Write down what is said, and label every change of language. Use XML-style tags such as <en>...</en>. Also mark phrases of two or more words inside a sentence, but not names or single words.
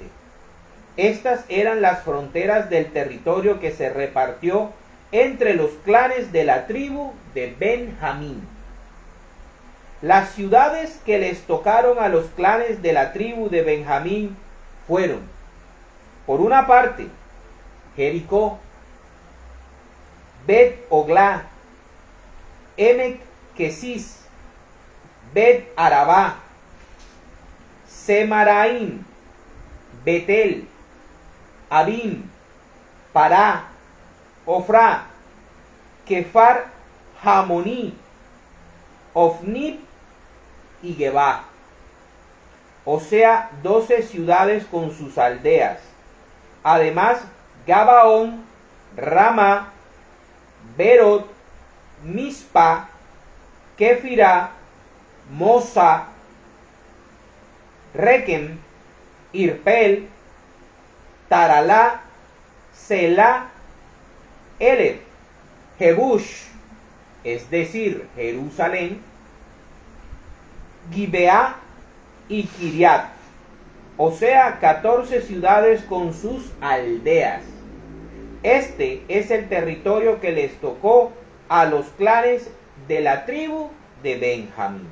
<es>Estas eran las fronteras del territorio que se repartió entre los clanes de la tribu de Benjamín. Las ciudades que les tocaron a los clanes de la tribu de Benjamín fueron, por una parte, Jericó, Bet-Oglá, Emek Kesis, Bet-Arabá, Semaraim, Betel, Abim, Pará, Ofrá, Kefar Jamoní, Ofnib y Gebá, o sea, 12 ciudades con sus aldeas. Además, Gabaón, Ramá, Berot, Mispa, Kefirá, Mosa, Rekem, Irpel, Taralá, Selá, Elef, Jebush, es decir, Jerusalén, Gibeá y Kiriat, o sea, 14 ciudades con sus aldeas. Este es el territorio que les tocó a los clanes de la tribu de Benjamín.</es>